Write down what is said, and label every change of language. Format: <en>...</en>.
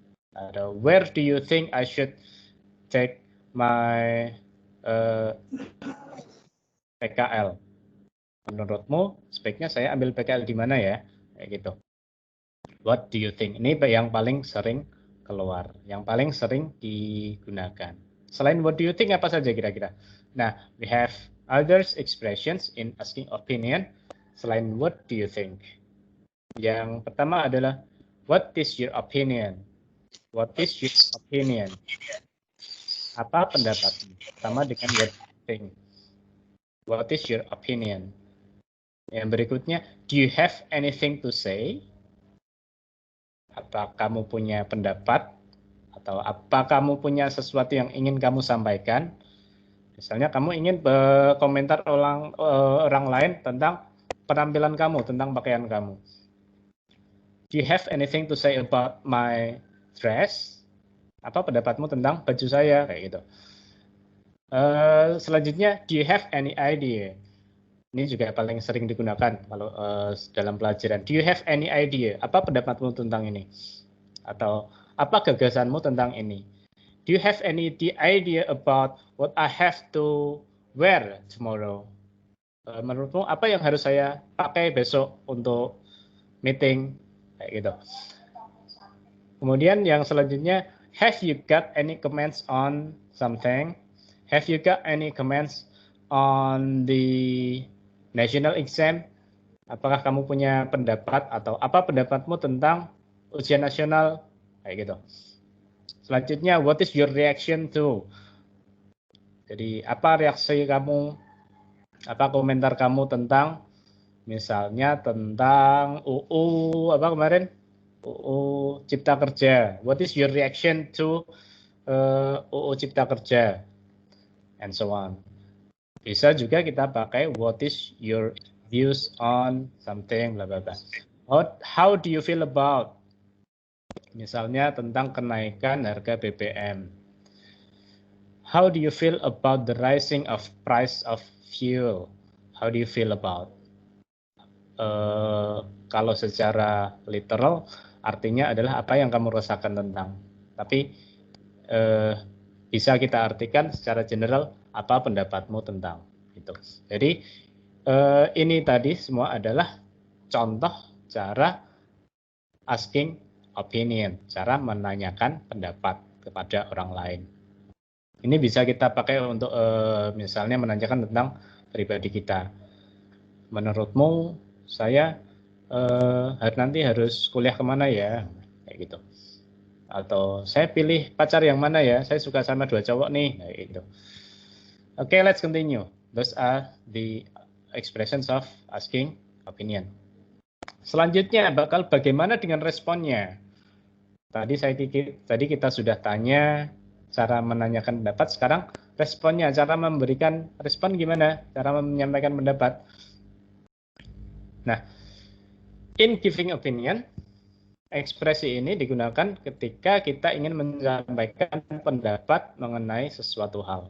<en>Atau where do you think I should take my PKL?</en> <id>Menurutmu sebaiknya saya ambil PKL di mana ya? Kayak gitu.</id> <en>What do you think?</en> <id>Ini yang paling sering keluar, yang paling sering digunakan. Selain</id> <en>what do you think</en> <id>apa saja kira-kira?</id> <en>Nah, we have others expressions in asking opinion selain what do you think.</en> <id>Yang pertama adalah</id> <en>what is your opinion? What is your opinion?</en> <id>Apa pendapatmu? Sama dengan</id> <en>what do you think. What is your opinion?</en> <id>Yang berikutnya,</id> <en>do you have anything to say?</en> <id>Apa kamu punya pendapat? Atau apa kamu punya sesuatu yang ingin kamu sampaikan? Misalnya kamu ingin berkomentar orang lain tentang penampilan kamu, tentang pakaian kamu.</id> <en>Do you have anything to say about my dress?</en> <id>Apa pendapatmu tentang baju saya? Kayak gitu. Selanjutnya,</id> <en>do you have any idea?</en> <id>Ini juga paling sering digunakan kalau dalam pelajaran.</id> <en>Do you have any idea?</en> <id>Apa pendapatmu tentang ini? Atau apa gagasanmu tentang ini?</id> <en>Do you have any idea about what I have to wear tomorrow?</en> <id>Menurutmu apa yang harus saya pakai besok untuk meeting? Kayak gitu. Kemudian yang selanjutnya,</id> <en>have you got any comments on something? Have you got any comments on the national exam?</en> <id>Apakah kamu punya pendapat atau apa pendapatmu tentang ujian nasional? Kayak gitu. Selanjutnya,</id> <en>what is your reaction to?</en> <id>Jadi, apa reaksi kamu, apa komentar kamu tentang, misalnya tentang UU apa kemarin?</id> <en>UU Cipta Kerja. What is your reaction to UU Cipta Kerja? And so on.</en> <id>Bisa juga kita pakai</id> <en>what is your views on something, bla bla bla. How do you feel about?</en> <id>Misalnya tentang kenaikan harga BBM.</id> <en>How do you feel about the rising of price of fuel? How do you feel about?</en> <id>Kalau secara literal artinya adalah apa yang kamu rasakan tentang. Tapi bisa kita artikan secara general apa pendapatmu tentang itu. Jadi ini tadi semua adalah contoh cara</id> <en>asking opinion,</en> <id>cara menanyakan pendapat kepada orang lain. Ini bisa kita pakai untuk misalnya menanyakan tentang pribadi kita. Menurutmu saya nanti harus kuliah kemana ya, kayak gitu. Atau saya pilih pacar yang mana ya, saya suka sama 2 cowok nih, kayak gitu. Oke,</id> <en>let's continue. Those are the expressions of asking opinion.</en> <id>Selanjutnya bagaimana dengan responnya? Tadi kita sudah tanya cara menanyakan pendapat, sekarang responnya, cara memberikan respon gimana? Cara menyampaikan pendapat. Nah,</id> <en>in giving opinion,</en> <id>ekspresi ini digunakan ketika kita ingin menyampaikan pendapat mengenai sesuatu hal.</id>